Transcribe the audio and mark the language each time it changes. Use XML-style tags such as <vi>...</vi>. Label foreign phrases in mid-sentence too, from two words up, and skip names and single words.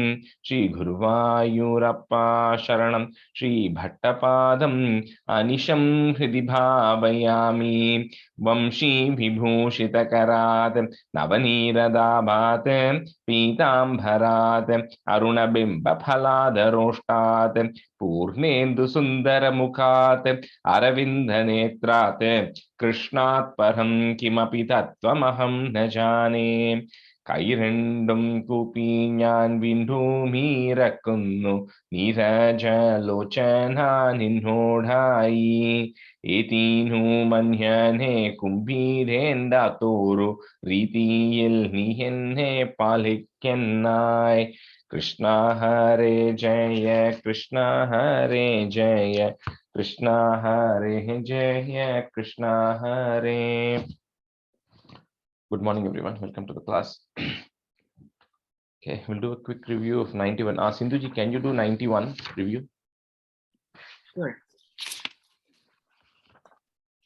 <sa>श्रीगुरुवायूरप्पा शरणं श्रीभट्टपादम् अनिशं हृदि भावयामि वंशी विभूषितकरात् नवनीरदाभात् पीताम्बरात् अरुणबिम्बफलादरोष्टात् पूर्णेन्दुसुन्दरमुखात् अरविन्दनेत्रात् कृष्णात् परं किमपि तत्त्वमहं न जाने</sa> <ml>കൈരണ്ടും കൂപ്പി ഞാൻ വിണ്ടുമീറക്കുന്നു നീരജലോചന നിന്നോടായി ഏതീനു മന്യനെ കുംഭീരേണ്ടാത്തോരു രീതിയിൽ നീ എന്നെ പാലിക്കന്നായി</ml> <sa>കൃഷ്ണ ഹരേ ജയ കൃഷ്ണ ഹരേ ജയ കൃഷ്ണ ഹരേ ജയ കൃഷ്ണ ഹരേ.</sa> <en>Good morning, everyone. Welcome to the class. Okay, we'll do a quick review of 91. Sindhuji, can you do 91 review? Sure.</en>